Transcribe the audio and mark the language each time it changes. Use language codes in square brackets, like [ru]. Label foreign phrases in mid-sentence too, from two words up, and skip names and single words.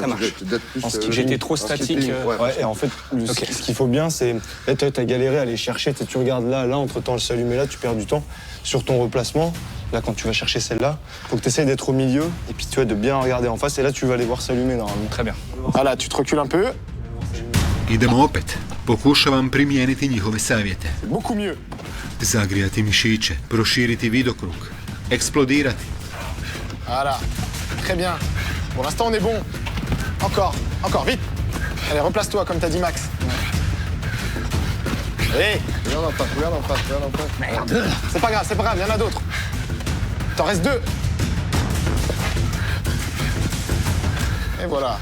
[fr] ça marche. J'étais trop statique. Ouais, et en fait, ce qu'il faut bien, c'est... Là, t'as galéré à aller chercher, tu regardes là, entre-temps, le s'allumer là, tu perds du temps. Sur ton replacement, là, quand tu vas chercher celle-là, faut que tu essayes d'être au milieu, et puis tu vois, de bien regarder en face, et là, tu vas aller voir s'allumer normalement. Très bien. Voilà, tu te recules un peu. [hr] Idemo opet. Pokušavam primijeniti njihove savjete. [fr] Beaucoup mieux. [hr] Zagrijati mišiće, proširiti vidokrug, eksplodirati. [fr] Voilà. Très bien. Pour l'instant, on est bon. Encore, vite. Allez, replace-toi comme t'as dit Max. Allez. Regarde en face. Merde. C'est pas grave, il y en a d'autres. T'en restes 2. Et voilà.